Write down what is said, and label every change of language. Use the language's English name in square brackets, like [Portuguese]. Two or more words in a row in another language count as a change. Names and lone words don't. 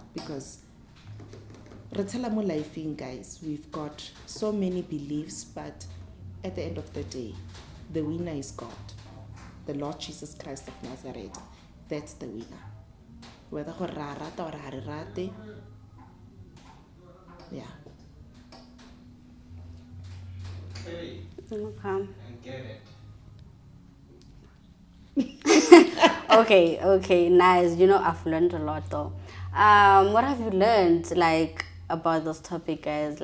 [English] Because guys, we've got so many beliefs, but at the end of the day, the winner is God, the Lord Jesus Christ of Nazareth. That's the winner. Whether [Tswana] go ra rata [English] or [Tswana] ha re rate, [English] yeah. Okay, Okay. I get it. Okay, nice. You know, I've learned a lot though. What have you learned, like, about this topic, guys?